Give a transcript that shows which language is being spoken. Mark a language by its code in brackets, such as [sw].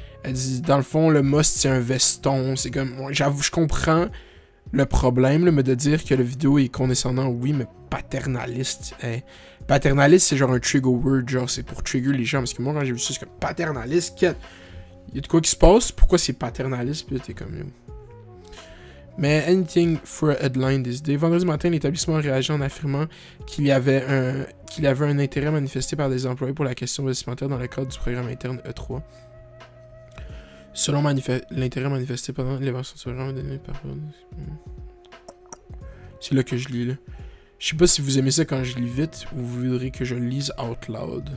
[fr] Elle dit, dans le fond, le must, c'est un veston, c'est comme... J'avoue, je comprends le problème, là, mais de dire que le vidéo est condescendant, oui, mais paternaliste, paternaliste, c'est genre un trigger word, genre, c'est pour trigger les gens, parce que moi, quand j'ai vu ça, c'est comme paternaliste, il y a de quoi qui se passe, pourquoi c'est paternaliste, puis là, t'es comme... [en] Mais anything for a headline this day. [fr] Vendredi matin, l'établissement réagit en affirmant qu'il y avait un intérêt manifesté par des employés pour la question vestimentaire dans le cadre du programme interne E3. Selon l'intérêt manifesté pendant l'évaluation du programme donné par... C'est là que je lis, là. Je sais pas si vous aimez ça quand je lis vite ou vous voudrez que je le lise [en] out loud.